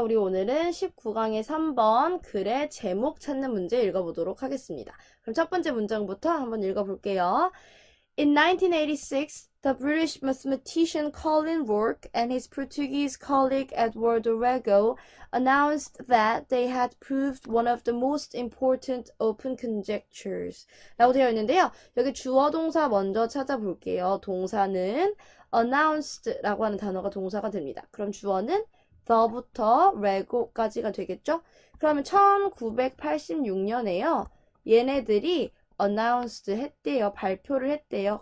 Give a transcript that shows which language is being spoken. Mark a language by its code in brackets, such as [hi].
[ko] 우리 오늘은 19강의 3번 글의 제목 찾는 문제 읽어보도록 하겠습니다. 그럼 첫 번째 문장부터 한번 읽어볼게요. [en] In 1986, the British mathematician Colin Rourke and his Portuguese colleague Eduardo Rego announced that they had proved one of the most important open conjectures. [ko] 라고 되어 있는데요. 여기 주어 동사 먼저 찾아볼게요. 동사는 announced 라고 하는 단어가 동사가 됩니다. 그럼 주어는 the부터 레고까지가 되겠죠? 그러면 1986년에요. 얘네들이 announced 했대요. 발표를 했대요.